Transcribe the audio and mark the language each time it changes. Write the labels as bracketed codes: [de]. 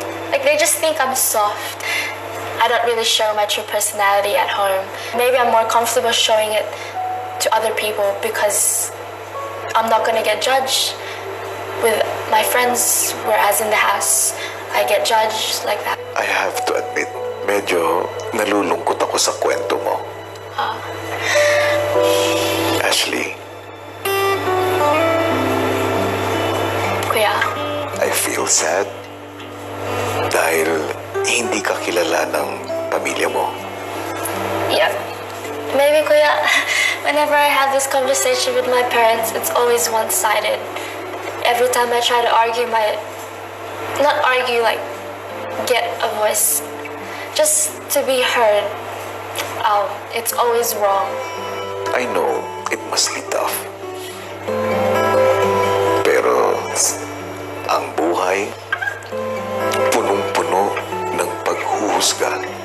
[en] Like they just think I'm soft. I don't really show my true personality at home. Maybe I'm more comfortable showing it to other people because I'm not gonna get judged with my friends, whereas in the house, I get judged like that. I have to admit, [tl] medyo nalulungkot ako sa kwento mo. Ashley, Kuya. [en] I feel sad [tl] dahil hindi ka kilala ng pamilya mo. [en] Yeah. Maybe, Kuya, whenever I have this conversation with my parents, it's always one-sided. Every time I try to argue not argue, like, get a voice, just to be heard, it's always wrong. I know it must be tough. [tl] Pero ang buhay, punong-puno ng paghuhusga